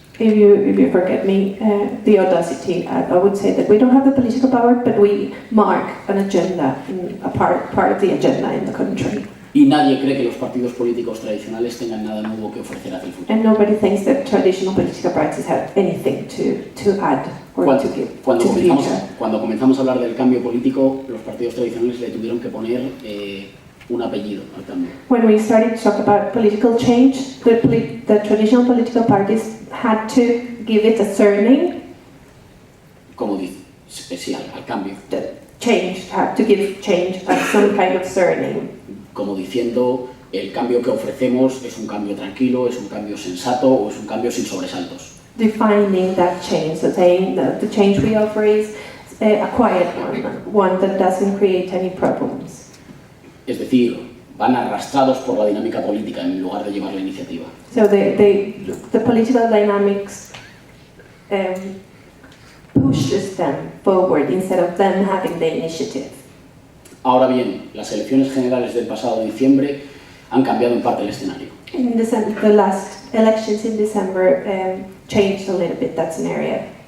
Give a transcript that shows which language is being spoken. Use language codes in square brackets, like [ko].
[en] If you forget me, the audacity, I would say that we don't have the political power, but we mark an agenda, a part of the agenda in the country. [es] Y nadie cree que los partidos políticos tradicionales tengan nada nuevo que ofrecer hacia el futuro. [en] And nobody thinks that traditional political parties have anything to add or to give to the future. [es] Cuando comenzamos a hablar del cambio político, los partidos tradicionales le tuvieron que poner un apellido al cambio. [en] When we started to talk about political change, the traditional political parties had to give it a surname. [es] Como dice, sí, al cambio. [en] The change had to give change some kind of surname. [es] Como diciendo, el cambio que ofrecemos es un cambio tranquilo, es un cambio sensato o es un cambio sin sobresaltos. [en] Defining that change, so saying that the change we offer is a quiet one that doesn't create any problems. [es] Es decir, van arrastrados por la dinámica política en lugar de llevar la iniciativa. [en] So the political dynamics pushes them forward instead of them having the initiative. [es] Ahora bien, las elecciones generales del pasado diciembre han cambiado en parte el escenario. [en] In December, the last elections in December changed a little bit that scenario.